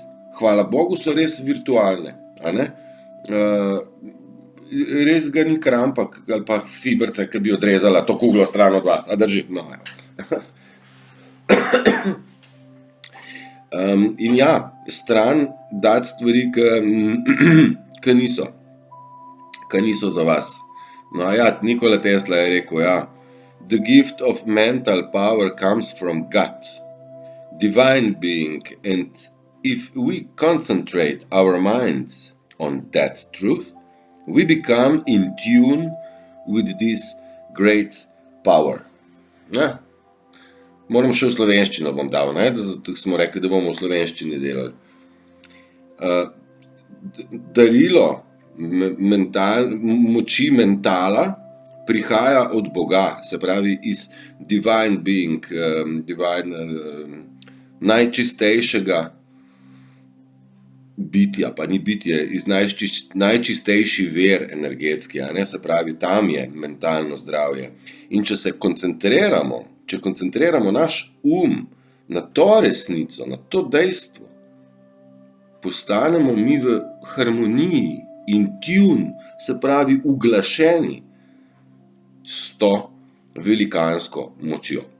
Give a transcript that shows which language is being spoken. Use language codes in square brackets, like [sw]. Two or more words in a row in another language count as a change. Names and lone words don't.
[sl] Hvala Bogu, so res virtualne, a ne? Res ga ni krampa ali pa fibrca, ki bi odrezala to kuglo stran od vas. A drži? No, in ja, stran dati stvari, ki niso za vas. No ja, Nikola Tesla je rekel, ja, [en] the gift of mental power comes from God, divine being, and if we concentrate our minds on that truth, we become in tune with this great power. [sl] Ja. Moram še v slovenščino bom dal, ne? Da smo rekli, da bomo v slovenščini delali. Darilo moči mentala prihaja od Boga, se pravi iz [en] divine being, [sl] najčistejšega bitja, pa ni bitje, iz najčistejši ver energetski, a ne, se pravi, tam je mentalno zdravje. In če koncentriramo naš na to resnico, na to dejstvo, postanemo mi v harmoniji, [en] in tune, [sl] se pravi uglašeni s to velikansko močjo.